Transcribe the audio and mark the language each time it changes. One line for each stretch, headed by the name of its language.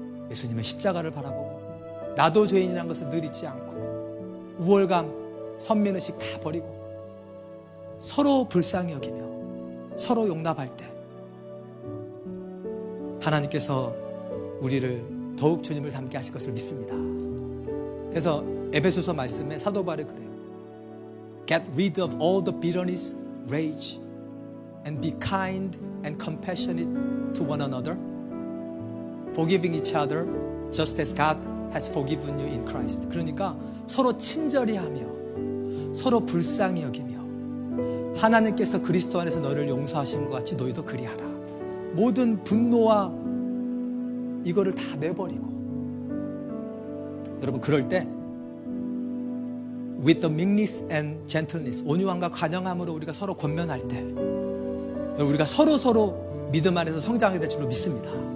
Korean: 예수님의 십자가를 바라보고, 나도 죄인이라는 것을 늘 잊지 않고, 우월감, 선민의식 다 버리고 서로 불쌍히 여기며 서로 용납할 때 하나님께서 우리를 더욱 주님을 닮게 하실 것을 믿습니다. 그래서 에베소서 말씀에 사도 바울이 그래요.
English: Get rid of all the bitterness, rage, and be kind and compassionate to one another, forgiving each other, just as God has forgiven you in Christ.
Korean: 그러니까 서로 친절히 하며 서로 불쌍히 여기며 하나님께서 그리스도 안에서 너를 용서하신 것 같이 너희도 그리하라. 모든 분노와 이거를 다 내버리고, 여러분, 그럴 때
English: with the meekness and gentleness,
Korean: 온유함과 관영함으로 우리가 서로 권면할 때 우리가 서로 믿음 안에서 성장하게 될 줄로 믿습니다.